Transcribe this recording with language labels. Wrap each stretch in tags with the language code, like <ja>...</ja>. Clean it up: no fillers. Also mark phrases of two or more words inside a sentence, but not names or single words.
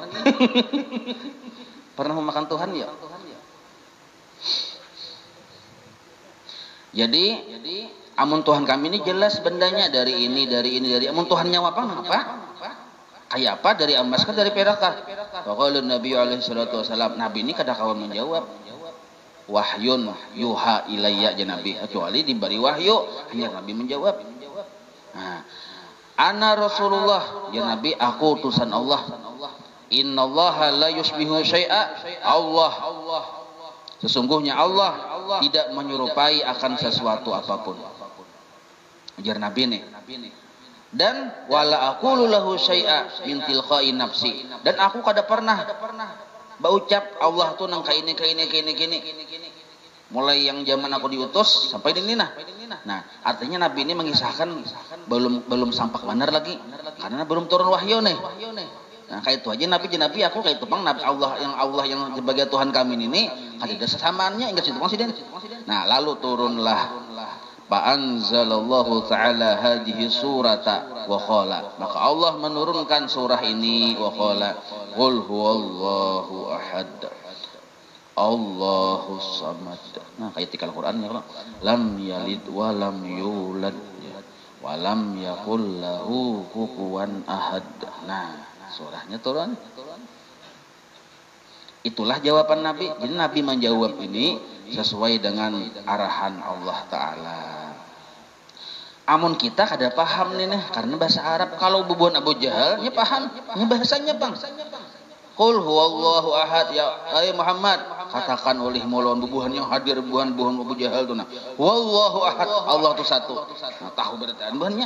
<bjn>Pernah memakan Tuhan ya? Jadi amun Tuhan kami ini jelas bendanya dari ini amun Tuhan nyawa apa? Kayak apa? Dari emas kah dari perak kah?</bjn> <ar>فقال النبي عليه الصلاة والسلام,</ar> <bjn>Nabi ini kada kawan menjawab.</bjn> <ar>وحي يوحى إلي يا نبي,</ar> <bjn>kecuali diberi wahyu hanya Nabi menjawab. Nah,</bjn> <ar>أنا رسول الله يا نبي,</ar> <bjn>aku utusan Allah.</bjn> <ar>إن الله لا يشبه شيئا.</ar> <id>Allah sesungguhnya Allah tidak menyerupai akan sesuatu apapun.</id> <bjn>Ujar Nabi nih.</bjn> <ar>Dan ولا أقول له شيئا من تلقاء نفسي.</ar> <bjn>Dan aku kada pernah baucap Allah tuh nang kaini. Mulai yang zaman aku diutus sampai ini nah. Nah, artinya Nabi ini mengisahkan belum sampak benar lagi karena belum turun wahyu nih. Nah, kayak itu aja Nabi aku kayak itu pang Nabi Allah yang sebagai Tuhan kami ini ada sesamaannya enggak situ konsiden.</bjn> <ar>Nah, lalu turunlah فأنزل الله تعالى هذه السورة وقال.</ar> <id>Maka Allah menurunkan surah ini</id> <ar>وقال قل هو الله أحد. الله الصمد.</ar> <bjn>Nah, kayak tikal Qur'an ya,</bjn> <ar>لم يلد ولم يولد ولم يكن له كفوا أحد.</ar> <bjn>Nah, surahnya turun. Itulah jawaban Nabi.</bjn> <id>Jadi Nabi menjawab ini sesuai dengan arahan Allah Ta'ala.</id> <bjn>Amun kita kada paham nih karena bahasa Arab. Kalau bubuhan Abu Jahal nya paham, nya bahasanya bang.</bjn> <ar>قل هو الله أحد يا محمد,</ar> <bjn>katakan oleh mulon bubuhan yang hadir bubuhan Abu Jahal tuh nah.</bjn> <ar>والله أحد,</ar> <bjn>Allah itu satu. Nah, tahu berarti bubuhannya.</bjn>